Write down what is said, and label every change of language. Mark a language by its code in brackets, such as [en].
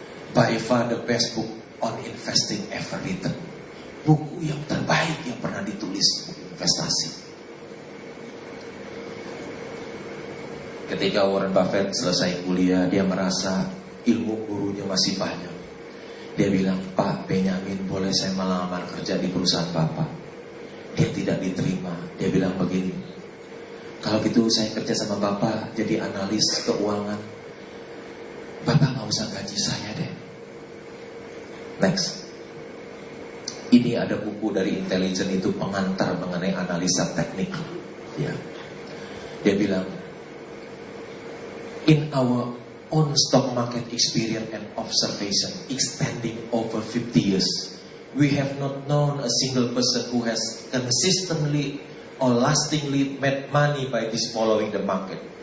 [en] By far the best book on investing ever written. [id] Buku yang terbaik yang pernah ditulis buku investasi. Ketika Warren Buffett selesai kuliah, dia merasa ilmu gurunya masih banyak. Dia bilang, Pak Benjamin, boleh saya melamar kerja di perusahaan Bapak? Dia tidak diterima. Dia bilang begini, kalau gitu saya kerja sama Bapak jadi analis keuangan. Bapak gak usah gaji saya deh. Next. Ini ada buku dari intelijen itu pengantar mengenai analisa teknik. Ya. Dia bilang, [en] in our own stock market experience and observation extending over 50 years, we have not known a single person who has consistently or lastingly made money by this following the market.